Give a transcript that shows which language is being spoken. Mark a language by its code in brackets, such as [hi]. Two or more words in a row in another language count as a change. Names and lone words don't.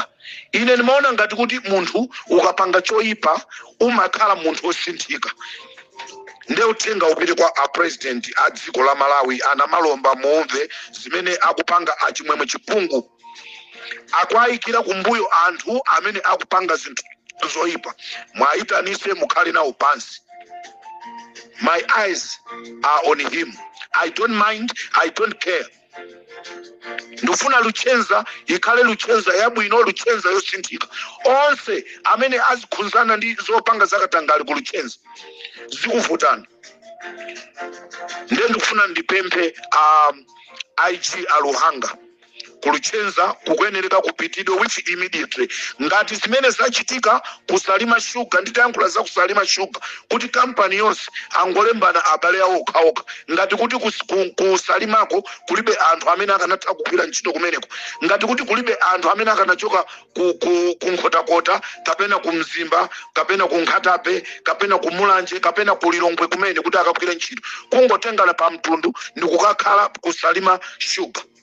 [ny] Ine nimaona ngati kuti munthu ukapanga choyipa umakhala munthu osinthika. Nde uthenga upite kwa president a dziko la Malawi ana Malomba muomve zimene akupanga achimwemwe chipungu. Akwayikira kumbuyo anthu amene akupanga zinthu zoyipa. Mwayitanise mukhale nawo pansi. [en] My eyes are on him. I don't mind, I don't care. [ny] ndifuna Luchenza ikhale Luchenza yabwino, Luchenza yosinthika. Onse amene azikhunzana ndi zopanga zakatangali ku Luchenza zikuvutana. Ndiye ndikufuna ndipemphe IG Aluhanga ku Luchenza kukuyenereka kupitidwe [en] which immediately. [ny] Ngati zimene zachitika kusalima shuga, nditayankhula za kusalima shuga kuti kampani yonse angolembana abale awo okhaokha. Ngati kuti kusalimako kulibe anthu amene akanatha kugwira ntchito kumeneko, ngati kuti kulibe anthu amene akanachoka ku Nkhotakota kapena ku Mzimba kapena ku Nkhatape kapena ku Mulanje kapena ku Lilongwe kumene kuti akagwira ntchito, kungotengana pa mtundu ndikukakhala kusalima shuga.